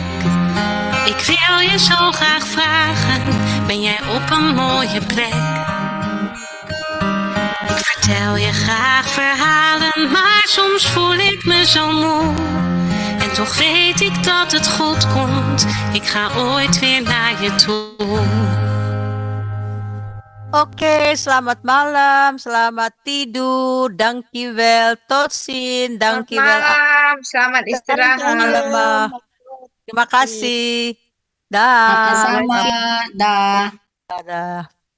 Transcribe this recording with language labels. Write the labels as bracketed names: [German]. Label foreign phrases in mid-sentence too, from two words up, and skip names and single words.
[Dutch] Ik wil je zo graag vragen, ben jij op een mooie plek? Ik vertel je graag verhalen, maar soms voel ik me zo moe. En toch weet ik dat het goed komt, ik ga ooit weer naar je toe. [Indonesian] Oke, selamat malam, selamat tidur, [Dutch] dankjewel, tot ziens, dankjewel. [Indonesian] Selamat istirahat. Terima kasih. Dah. Sama-sama. Dah. Dah.